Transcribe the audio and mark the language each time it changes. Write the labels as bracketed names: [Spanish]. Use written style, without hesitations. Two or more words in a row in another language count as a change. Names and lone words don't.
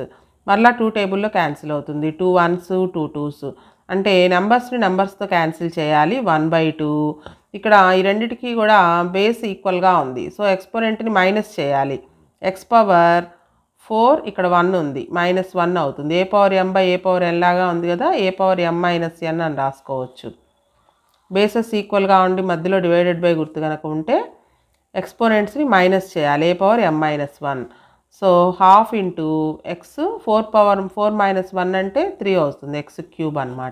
[Telugu] మళ్ళీ 2 టేబుల్లో క్యాన్సిల్ అవుతుంది, 2 1s 2 2s. అంటే నెంబర్స్తో క్యాన్సిల్ చేయాలి. 1/2. ఇక్కడ ఈ రెండింటికి కూడా [English] base equal [Telugu] ఉంది, [English] so exponent [Telugu] మైనస్ చేయాలి. x⁴ ఇక్కడ 1 ఉంది, -1 అవుతుంది. a⁴m/a⁴n లాగా ఉంది కదా, a⁴m - n అని రాసుకోవచ్చు. [English] bases equal [Telugu] ఉండి మధ్యలో [English] divided by [Telugu] గుర్తు కనుక ఉంటే [English] exponents minus [Telugu] చేయాలి. [English] a power [Telugu] m-1. [English] so half into x [Telugu] 4 అంటే 3 అవుతుంది, x³ అనమాట.